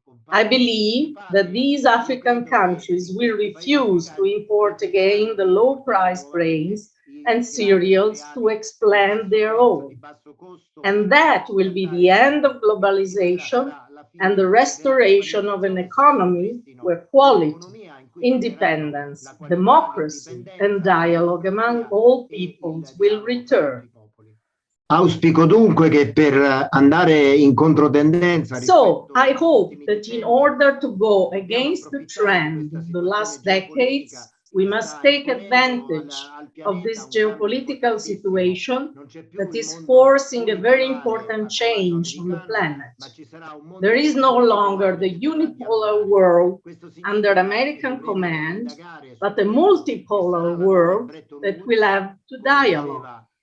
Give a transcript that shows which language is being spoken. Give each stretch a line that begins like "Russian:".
English: I believe that these African countries will refuse to import again the low-priced grains and cereals to expand their own. And that will be the end of globalization and the restoration of an economy where quality, independence, democracy, and dialogue among all peoples will return.
Italian: Auspico dunque che per andare in controtendenza.
English: So, I hope that in order to go against the trend of the last decades, we must take advantage of this geopolitical situation that is forcing a very important change on the planet. There is no longer the unipolar world under American command, but a multipolar world that will have to dialogue.